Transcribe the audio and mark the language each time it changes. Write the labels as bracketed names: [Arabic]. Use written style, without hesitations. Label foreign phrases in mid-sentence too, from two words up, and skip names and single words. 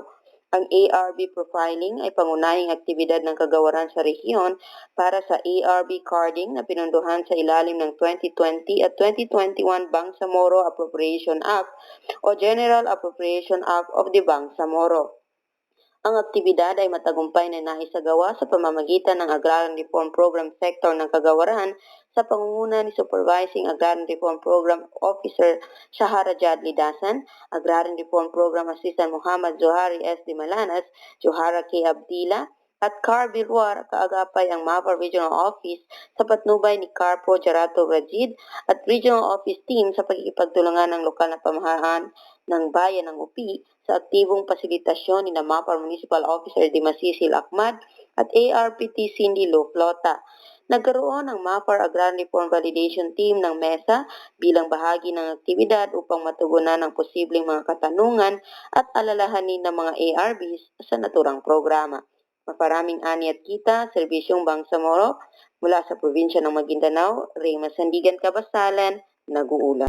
[Filipino] Ang [English] ARB profiling [Filipino] ay pangunahing aktibidad ng kagawaran sa rehiyon para sa [English] ARB carding [Filipino] na pinunduhan sa ilalim ng 2020 at 2021 Bangsamoro Appropriation Act o General Appropriation Act of the Bangsamoro. Ang aktibidad ay matagumpay na naisagawa sa pamamagitan ng Agrarian Reform Program Sector ng Kagawaran sa pangunguna ni Supervising Agrarian Reform Program Officer Shahara Jadli Dasan, Agrarian Reform Program Assistant Muhammad Zohari S. de Malanas, Johara K. Abdila, at Car Bilwar, kaagapay ang MAFAR Regional Office sa patnubay ni Carpo Jarato Rajid at Regional Office Team sa pagkikipagtulungan ng lokal na pamahalaan ng bayan ng UPI sa aktibong pasilitasyon ni MAFAR Municipal Officer Dimasisil Ahmad at ARPT Cindy Lo Flota. Nagkaroon ang MAFAR Agrarian Reform Validation Team ng MESA bilang bahagi ng aktibidad upang matugunan ang posibleng mga katanungan at alalahanin ng mga ARBs sa naturang programa. Maparaming ani at kita, Serbisyong Bangsamoro, mula sa probinsya ng Maguindanao, Rema Sandigan Kabasalan, nag-uulat.